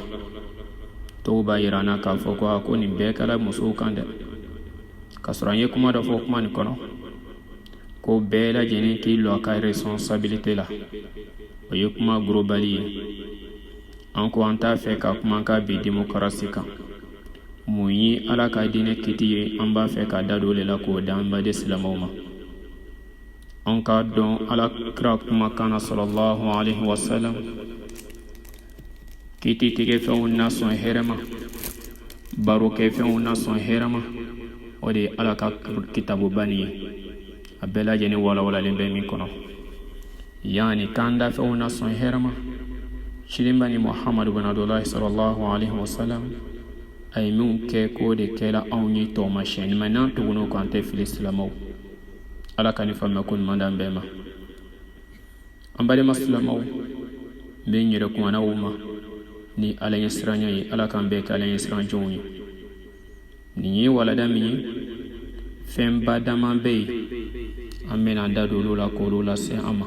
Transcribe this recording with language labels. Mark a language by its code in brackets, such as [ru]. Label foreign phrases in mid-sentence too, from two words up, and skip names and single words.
[bm] Dɔw b'a yira an na k'a fɔ ko nin bɛɛ kɛra musow kan dɛ, k'a sɔrɔ an ye kuma dɔ fɔ kuma nin kɔnɔ ko bɛɛ lajɛlen k'i lɔ a ka responsabilité la. O ye kuma globali ye. An ko an t'a fɛ ka kuma ka bi démocratie kan. Mun ye ala ka diinɛ kiti ye, an b'a fɛ ka da don o le la k'o d'an baden silamaw ma. An k'a dɔn ala kira kumakan na [ar] صلى الله عليه وسلم, [bm] kiti tigɛ fɛnw na sɔn hɛrɛ ma, baro kɛ fɛnw na sɔn hɛrɛ ma, o de ye ala ka kitabuba nin ye. A bɛɛ lajɛlen walawalalen bɛ min kɔnɔ. Yani k'an da fɛnw na sɔn hɛrɛ ma, cilenba ni Muhammadu bin Abdullah [ar] صلى الله عليه وسلم [bm] a ye min kɛ k'o de kɛra anw ye tɔɔmasiyɛn ɲuman n'an tugun'o kan an tɛ fili silamaw. Ala ka ni faamuya ko ɲuman d'an bɛɛ ma. An balima silamaw, n bɛ n yɛrɛ kumana o ma ni ala ye siranya ye. Ala kan bɛɛ kɛ ala ye siranjɔnw ye. Nin ye walada min ye, fɛn badama bɛ yen, an bɛna da don olu la k'olu lase an ma.